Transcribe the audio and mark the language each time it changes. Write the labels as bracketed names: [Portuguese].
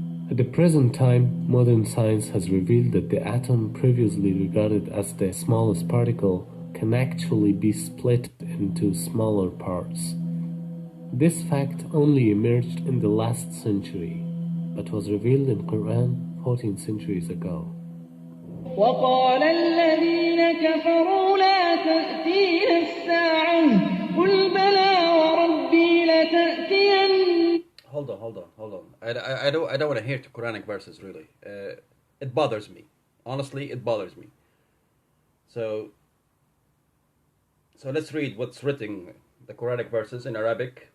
[English] At the present time, modern science has revealed that the atom, previously regarded as the smallest particle, can actually be split into smaller parts. This fact only emerged in the last century, but was revealed in Quran 14 centuries ago. [Arabic] وقال الذين كفروا لا تأتينا الساعة قل بلى وربي لتأتين. [English] Hold on. I don't want to hear the Quranic verses, really. It bothers me. Honestly, it bothers me. So let's read what's written, the Quranic verses in Arabic.